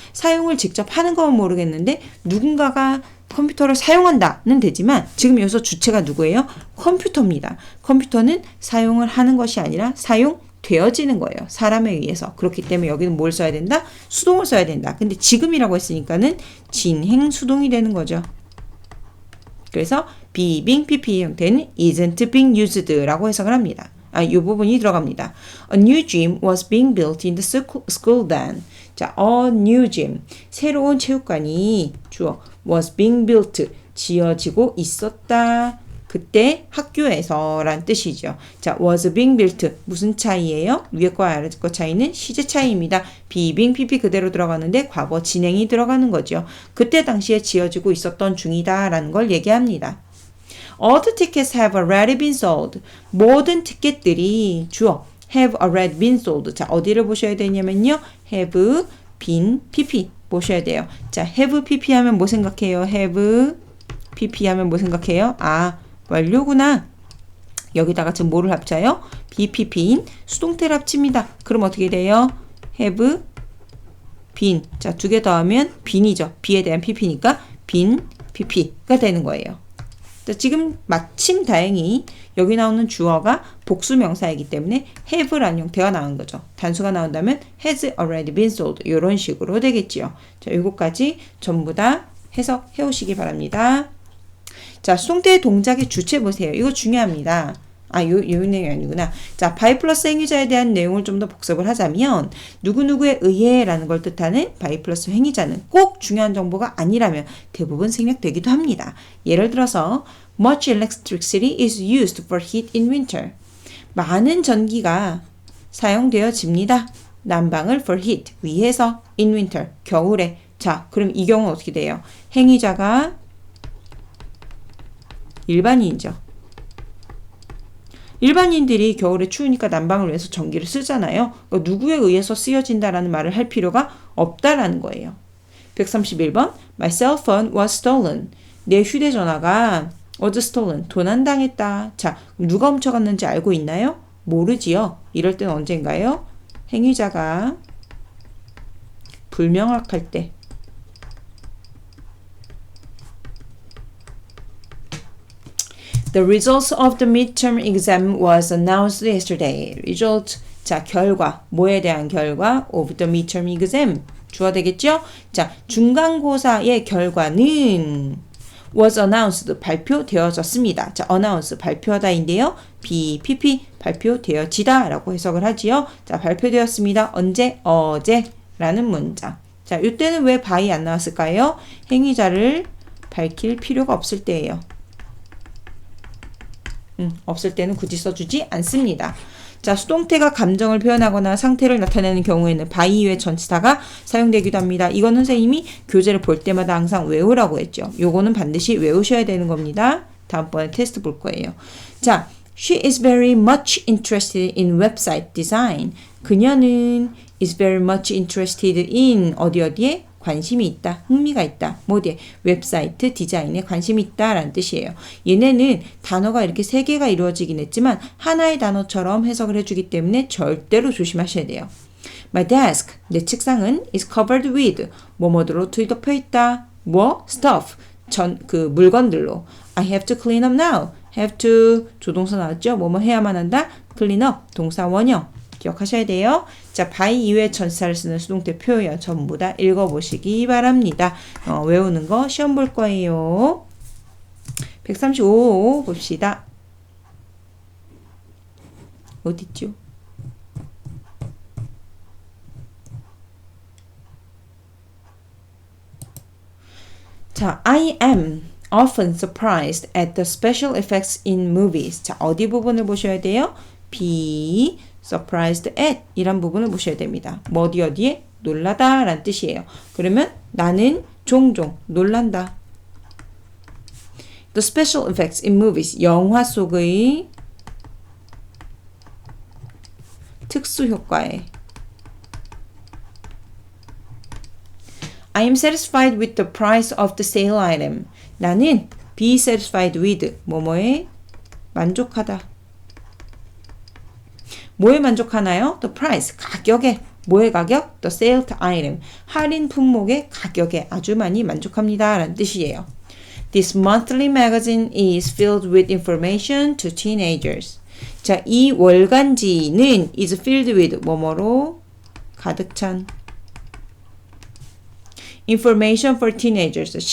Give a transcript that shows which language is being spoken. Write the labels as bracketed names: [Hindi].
[Korean] 사용을 직접 하는 건 모르겠는데 누군가가 컴퓨터를 사용한다는 되지만 지금 여기서 주체가 누구예요? 컴퓨터입니다. 컴퓨터는 사용을 하는 것이 아니라 사용되어지는 거예요. 사람에 의해서. 그렇기 때문에 여기는 뭘 써야 된다? 수동을 써야 된다. 근데 지금이라고 했으니까는 진행 수동이 되는 거죠. 그래서 be being pp 형태는 [English] isn't being used [Korean] 라고 해석을 합니다. 이 부분이 들어갑니다. [English] A new gym was being built in the school then. 자, a new gym. [Korean] 새로운 체육관이 주어 [English] was being built. [Korean] 지어지고 있었다. 그때 학교에서 란 뜻이죠. 자, [English] was being built. [Korean] 무슨 차이예요? 위에 거 아래 거 차이는 시제 차이입니다. be being pp 그대로 들어가는데 과거 진행이 들어가는 거죠. 그때 당시에 지어지고 있었던 중이다 라는 걸 얘기합니다. [English] All the tickets have already been sold. [Korean] 모든 티켓들이 주어 [English] have already been sold. [Korean] 자, 어디를 보셔야 되냐면요. have been pp 보셔야 돼요. 자, have pp 하면 뭐 생각해요? have pp 하면 뭐 생각해요? 완료구나. 여기다가 지금 뭐를 합쳐요? BPP인 수동태를 합칩니다. 그럼 어떻게 돼요? [English] have been. [Korean] 자, 두 개 더하면 bean이죠. be에 대한 pp니까 been pp가 되는 거예요. 지금 마침 다행히 여기 나오는 주어가 복수 명사이기 때문에 have라는 형태가 나온 거죠. 단수가 나온다면 [English] has already been sold [Korean] 이런 식으로 되겠지요. 자, 요거까지 전부 다 해석해 오시기 바랍니다. 자, 수동태의 동작의 주체 보세요. 이거 중요합니다. 요 내용이 아니구나. 자, by 플러스 행위자에 대한 내용을 좀 더 복습을 하자면 누구누구에 의해 라는 걸 뜻하는 by 플러스 행위자는 꼭 중요한 정보가 아니라면 대부분 생략되기도 합니다. 예를 들어서 [English] much electricity is used for heat in winter. [Korean] 많은 전기가 사용되어집니다. 난방을 [English] for heat [Korean] 위해서 [English] in winter [Korean] 겨울에. 자, 그럼 이 경우는 어떻게 돼요? 행위자가 일반인이죠. 일반인들이 겨울에 추우니까 난방을 위해서 전기를 쓰잖아요. 그러니까 누구에 의해서 쓰여진다라는 말을 할 필요가 없다라는 거예요. [English] 131번 My cell phone was stolen. [Korean] 내 휴대전화가 [English] was stolen. [Korean] 도난당했다. 자, 누가 훔쳐갔는지 알고 있나요? 모르지요. 이럴 땐 언젠가요? 행위자가 불명확할 때 [English] The results of the midterm exam was announced yesterday. [Korean] Result, 자, 결과, 뭐에 대한 결과? [English] Of the midterm exam. [Korean] 주어 되겠죠? 자, 중간고사의 결과는 [English] was announced, [Korean] 발표되어졌습니다. 자, announce, 발표하다인데요. BPP, 발표되어지다 라고 해석을 하지요. 자, 발표되었습니다. 언제? 어제 라는 문장. 자, 이때는 왜 by 안 나왔을까요? 행위자를 밝힐 필요가 없을 때예요. 없을 때는 굳이 써주지 않습니다. 자, 수동태가 감정을 표현하거나 상태를 나타내는 경우에는 by 이외의 전치사가 사용되기도 합니다. 이건 선생님이 교재를 볼 때마다 항상 외우라고 했죠. 요거는 반드시 외우셔야 되는 겁니다. 다음번에 테스트 볼 거예요. [English] 자, she is very much interested in website design. [Korean] 그녀는 [English] is very much interested in [Korean] 어디에? 관심이 있다, 흥미가 있다. 뭐에? 웹사이트 디자인에 관심이 있다 라는 뜻이에요. 얘네는 단어가 이렇게 세 개가 이루어지긴 했지만 하나의 단어처럼 해석을 해주기 때문에 절대로 조심하셔야 돼요. [English] My desk, [Korean] 내 책상은 [English] is covered with [Korean] 뭐뭐로 뒤덮여 있다. [English] 뭐? stuff, [Korean] 물건들로. [English] I have to clean up now. [Korean] have to, 조동사 나왔죠? 뭐뭐 해야만 한다. clean up, 동사 원형. 기억하셔야 돼요. 자, by 이외의 전치사를 쓰는 수동태 표현 전부 다 읽어보시기 바랍니다. 외우는 거 시험 볼 거예요. 135 봅시다. 어딨죠? [English] 자, I am often surprised at the special effects in movies. [Korean] 자, 어디 부분을 보셔야 돼요? [English] be surprised at [Korean] 이란 부분을 보셔야 됩니다. 뭐 어디에? 놀라다 라는 뜻이에요. 그러면 나는 종종 놀란다. [English] The special effects in movies [Korean] 영화 속의 특수 효과에 [English] I am satisfied with the price of the sale item. [Korean] 나는 [English] be satisfied with [Korean] 뭐뭐에 만족하다. 뭐에 만족하나요? [English] The price, [Korean] 가격에. 뭐의 가격? [English] The sale item, [Korean] 할인 품목의 가격에 아주 많이 만족합니다. 라는 뜻이에요. [English] This monthly magazine is filled with information to teenagers. [Korean] 자, 이 월간지는 [English] is filled with [Korean] 뭐뭐로 가득 찬 [English] information for teenagers.